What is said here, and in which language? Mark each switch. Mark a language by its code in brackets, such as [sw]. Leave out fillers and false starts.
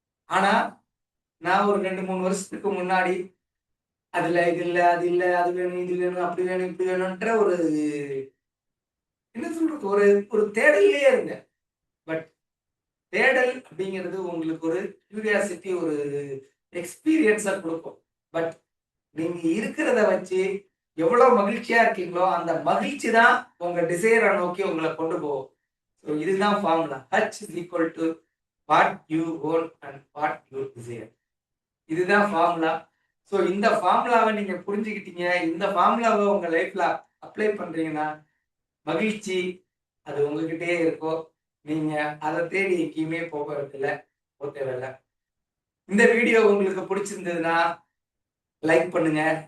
[ta] ஆனா நான் ஒரு 2-3 வருஷத்துக்கு முன்னாடி அதுல இது இல்ல, அது இல்ல, அது வேணும், இது வேணும், அப்படி வேணும், இப்படி வேணும்ன்ற ஒரு என்ன சொல்றது, ஒரு ஒரு தேடல்லையே இருந்தேன். பட் தேடல் அப்படிங்கிறது உங்களுக்கு ஒரு கியூரியாசிட்டி, ஒரு எக்ஸ்பீரியன்ஸா கொடுக்கும். பட் நீங்க இருக்கிறத வச்சு எவ்வளவு மகிழ்ச்சியா இருக்கீங்களோ அந்த மகிழ்ச்சி தான் உங்க டிசைரை நோக்கி உங்களை கொண்டு போகும். ஸோ இதுதான் formula. [en] H is equal to what you want and what you desire. [ta] இதுதான் ஃபார்முலா. ஸோ இந்த ஃபார்முலாவை நீங்க புரிஞ்சுக்கிட்டீங்க, இந்த ஃபார்முலாவை உங்க லைஃப்ல அப்ளை பண்றீங்கன்னா மகிழ்ச்சி அது உங்ககிட்டயே இருக்கும். நீங்க அதை தேடி எங்கேயுமே போகிறதில்ல, தேவையில்ல. இந்த வீடியோ உங்களுக்கு பிடிச்சிருந்ததுன்னா லைக் பண்ணுங்க.